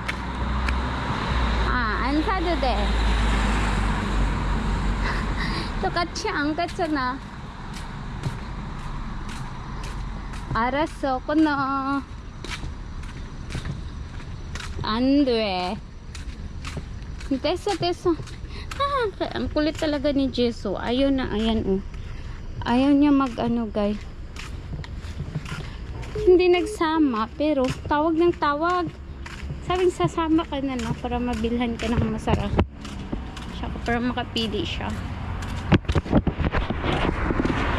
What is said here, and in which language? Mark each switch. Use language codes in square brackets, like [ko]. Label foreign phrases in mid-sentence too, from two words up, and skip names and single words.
[ko] 안 사도 돼. 똑같이 안 갔잖아. 알았어, 끊어. 안 돼. 됐어. [tl] Ang kulit talaga ni Jisoo. Ayaw na, ayan Ayaw niya mag guys. Hindi nagsama, pero tawag ng tawag. Sabing sasama ka na, no? Para mabilhan ka ng masarap. Tsaka para makapili siya.